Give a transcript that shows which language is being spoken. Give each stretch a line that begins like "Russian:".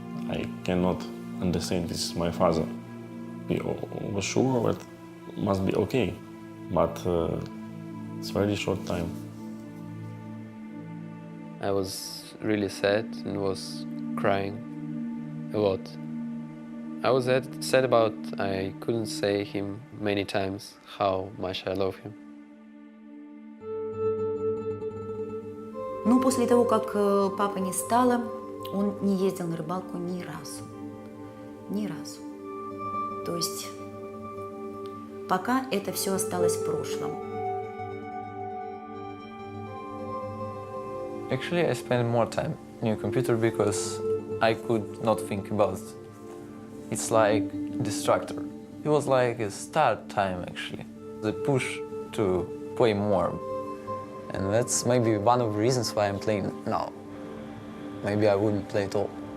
English: I cannot understand, this is my father. We were sure that it must be okay, but it's a very short time. I was really sad and was crying a lot. I was sad about I couldn't say him many times how much I love him.
Russian: Но после того, как папы не стало, он не ездил на рыбалку ни разу. Ни разу. То есть пока это все осталось в прошлом.
English: Actually, I spent more time on your computer because I could not think about it. It's like distractor. It was like a start time, actually. The push to play more. And that's maybe one of the reasons why I'm playing now. Maybe I wouldn't play at all.